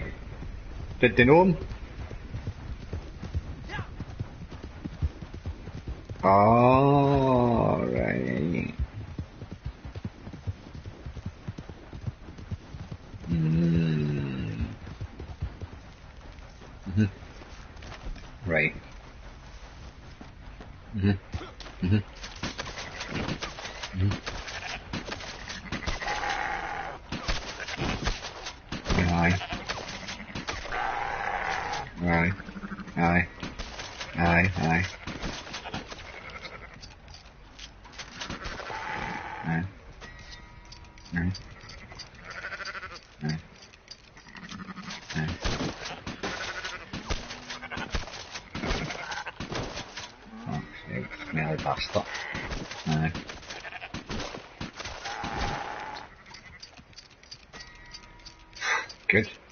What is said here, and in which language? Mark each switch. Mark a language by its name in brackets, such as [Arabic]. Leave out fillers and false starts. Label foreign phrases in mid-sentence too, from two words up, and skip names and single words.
[English] Did they know him? Oh, right. Right. Aye. Aye. Aye. Aye. Aye. Aye. Aye. Aye. Aye. Oh, smelly bastard. Aye. Good.